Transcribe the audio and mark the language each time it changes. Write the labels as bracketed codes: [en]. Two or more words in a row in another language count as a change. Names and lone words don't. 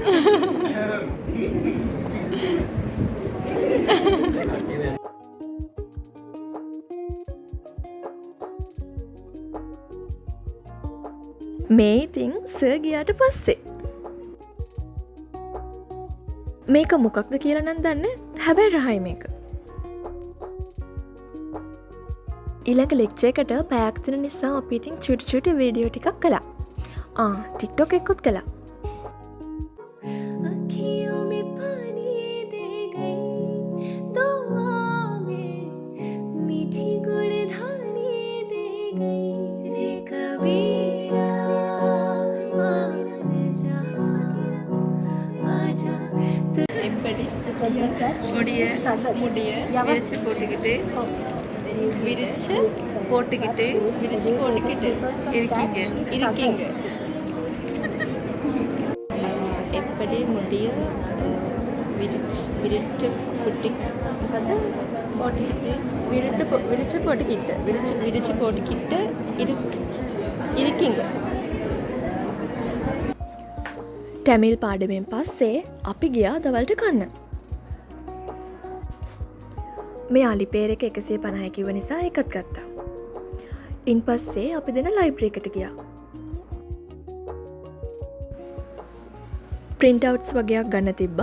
[si] මේ ඉතින් සර් ගියාට පස්සේ මේක මොකක්ද කියලා නම් දන්නේ. හැබැයි රහයි මේක. ඊළඟ ලෙක්චර් එකට පැයක් දෙන නිසා අපි ඉතින් චුටි වීඩියෝ ටිකක් කළා. TikTok එකකුත් කළා. [hi] अखियों में पानी दे गई तो आँखें मीठी गुड़ धानी दे गई रे कबीरा मान जा आजा तू [ta] everybody முடிய விரிச்சு போட்டுக்கிட்டு இருக்கீங்க எப்படி முடிய விரிச்சு போட்டுக்கிட்டு இருக்கீங்க. [si] ටැමිල් පාඩමෙන් පස්සේ අපි ගියා දවල්ට කන්න. මේ අලිපේර එක 150 කිව්ව නිසා එකත් ගත්තා. ඉන් පස්සේ අපි දෙන ලයිබ්‍රරි එකට ගියා. [en] print outs [si] වගේක් ගන්න තිබ්බා.